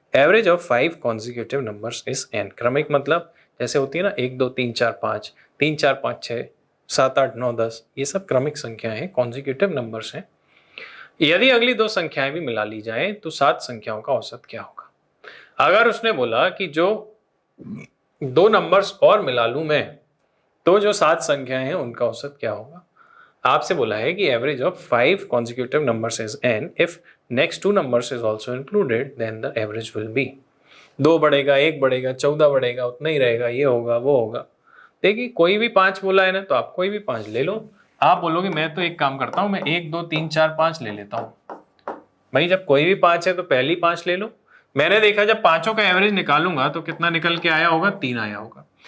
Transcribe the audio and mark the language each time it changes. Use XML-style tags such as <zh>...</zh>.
<en>Average of 5 consecutive numbers is n।</en> <hi>क्रमिक मतलब जैसे होती है ना 1 2 3 4 5, 3 4 5 6 7 8 9 10, ये सब क्रमिक संख्याएं हैं, कॉन्जिक्यूटिव नंबर्स हैं। यदि अगली 2 संख्याएं भी मिला ली जाएं तो 7 संख्याओं का औसत क्या होगा? अगर उसने बोला कि जो 2 नंबर्स और मिला लूं मैं, तो जो 7 संख्याएं हैं उनका औसत क्या होगा? आपसे बोला है कि</hi> <en>Average of 5 consecutive numbers is n, if next 2 numbers is also included then the average will be।</en> <hi>2 बढ़ेगा, 1 बढ़ेगा, 14 बढ़ेगा, उतना ही रहेगा, ये होगा वो होगा। देखिए कोई भी 5 बोला है ना, तो आप कोई भी 5 ले लो। आप बोलोगे मैं तो एक काम करता हूं, मैं 1 2 3 4 5 ले लेता हूं। भाई जब कोई भी 5 है तो पहली 5 ले लो। मैंने देखा जब पांचों का एवरेज निकालूंगा तो कितना निकल के आया होगा? 3 आया होगा।</hi>